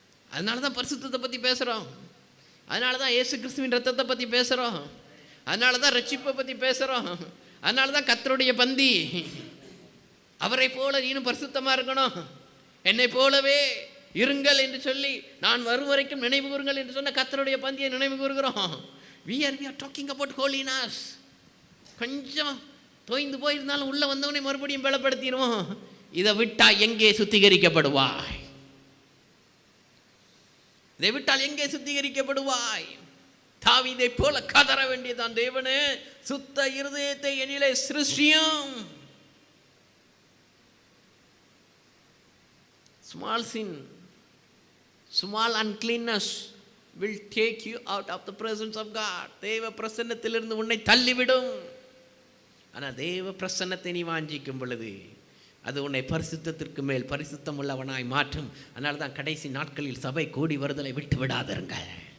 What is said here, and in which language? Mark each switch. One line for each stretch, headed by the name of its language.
Tamil: அதனால தான் பரிசுத்தத்தை பற்றி பேசுகிறோம். அதனால தான் இயேசு கிறிஸ்துவின் ரத்தத்தை பற்றி பேசுகிறோம். அதனால தான் ரட்சிப்பை பற்றி பேசுகிறோம். அதனால தான் கர்த்தருடைய பந்தி. அவரை போல நீனும் பரிசுத்தமாக இருக்கணும், என்னை போலவே இருங்கள் என்று சொல்லி நான் வரும் வரைக்கும் நினைவு கூறுங்கள் என்று சொன்ன கர்த்தருடைய பந்தியை நினைவு கூறுகிறோம்.
English: we are talking about holiness.
Tamil: கொஞ்சம் தோய்ந்து போயிருந்தாலும் உள்ள வந்தவனை மறுபடியும் பலப்படுத்திடுவோம். இதை விட்டா எங்கே சுத்திகரிக்கப்படுவாய்? இதை விட்டால் எங்கே சுத்திகரிக்கப்படுவாய்? தாவீதை போல கதற வேண்டியதான், தேவனே சுத்த இருதயத்தை என்னிலே சிருஷ்டியும்.
English: Small sin, small uncleanness will take you out of the presence of God.
Tamil: தேவ பிரசன்னத்திலிருந்து உன்னை தள்ளிவிடும். ஆனால் தேவ பிரசன்னத்தை நீ வாஞ்சிக்கும் பொழுது அது உன்னை பரிசுத்தத்திற்கு மேல் பரிசுத்தம் உள்ளவனாய் மாற்றும். அதனால தான் கடைசி நாட்களில் சபை கூடி வருதலை விட்டு விடாதருங்கள்.